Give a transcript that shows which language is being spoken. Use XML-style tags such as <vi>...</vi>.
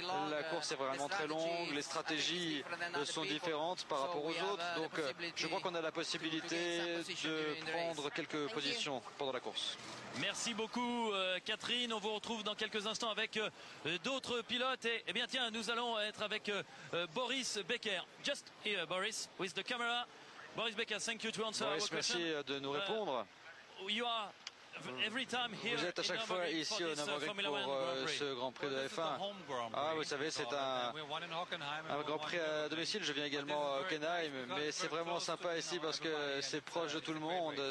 <fr>La course est vraiment très longue, les stratégies sont différentes par rapport aux autres, donc je crois qu'on a la possibilité de prendre quelques positions pendant la course. Merci beaucoup Catherine, on vous retrouve dans quelques instants avec d'autres pilotes et bien tiens, nous allons être avec Boris Becker.</fr> <en>Just here Boris, with the camera. Boris Becker, thank you to answer</en> <fr>Boris, merci de nous répondre.</fr> <en>You are every time here.</en> <fr>Vous êtes à chaque fois ici au Nürburgring pour ce Grand Prix de F1. Ah, vous savez, c'est un Grand Prix à domicile. Je viens également à Hockenheim, mais c'est vraiment sympa ici parce que c'est proche de tout le monde.</fr>